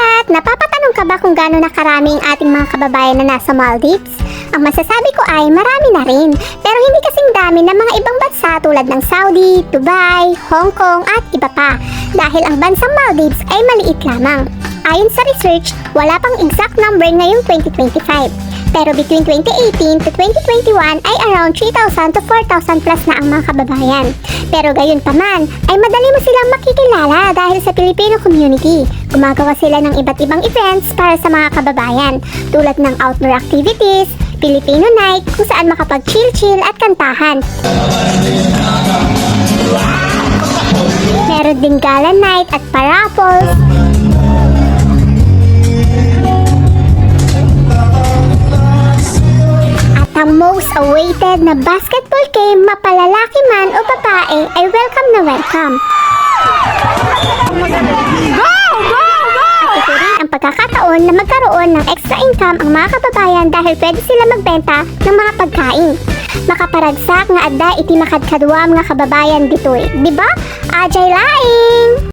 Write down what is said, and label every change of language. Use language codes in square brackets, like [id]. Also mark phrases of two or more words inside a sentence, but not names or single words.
[tl] Napapatanong ka ba kung gaano na karami ang ating mga kababayan na nasa Maldives? Ang masasabi ko ay marami na rin, pero hindi kasing dami ng mga ibang bansa tulad ng Saudi, Dubai, Hong Kong at iba pa, dahil ang bansang Maldives ay maliit lamang. Ayon sa research, wala pang [en] exact number [tl] ngayong 2025. Pero [en] between 2018 to 2021 [tl] ay [en] around 3,000 to 4,000 plus [tl] na ang mga kababayan. Pero gayon pa man, ay madali mo silang makikilala dahil sa Filipino community. Gumagawa sila ng iba't ibang events para sa mga kababayan, tulad ng [en] outdoor activities, Filipino night [tl] kung saan makapag-chill-chill at kantahan. Meron din gala night at paraffles. Ang [en] most awaited [tl] na [en] basketball game, [tl] mapalalaki man o babae, ay welcome na welcome. [en] Go! Go! Go! [tl] At ito rin ang pagkakataon na magkaroon ng extra income ang mga kababayan dahil pwede sila magbenta ng mga pagkain. [ilo] Makaparagsak nga adda iti makadkadwa mga kababayan ditoy. Diba? Ajay laing!